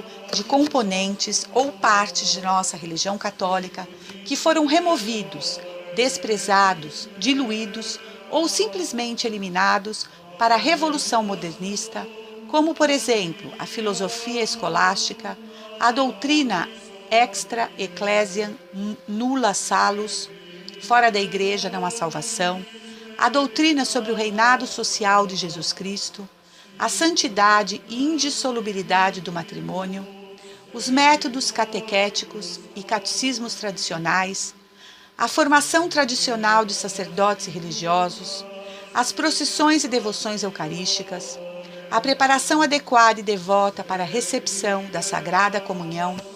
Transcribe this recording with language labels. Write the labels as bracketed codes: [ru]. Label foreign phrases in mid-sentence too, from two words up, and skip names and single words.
[pt] de componentes ou partes de nossa religião católica que foram removidos, desprezados, diluídos ou simplesmente eliminados para a Revolução Modernista, como, por exemplo, a filosofia escolástica, a doutrina [la] extra ecclesiam nulla salus, [pt] fora da igreja não há salvação, a doutrina sobre o reinado social de Jesus Cristo, a santidade e indissolubilidade do matrimônio, os métodos catequéticos e catecismos tradicionais, a formação tradicional de sacerdotes e religiosos, as procissões e devoções eucarísticas, a preparação adequada e devota para a recepção da Sagrada Comunhão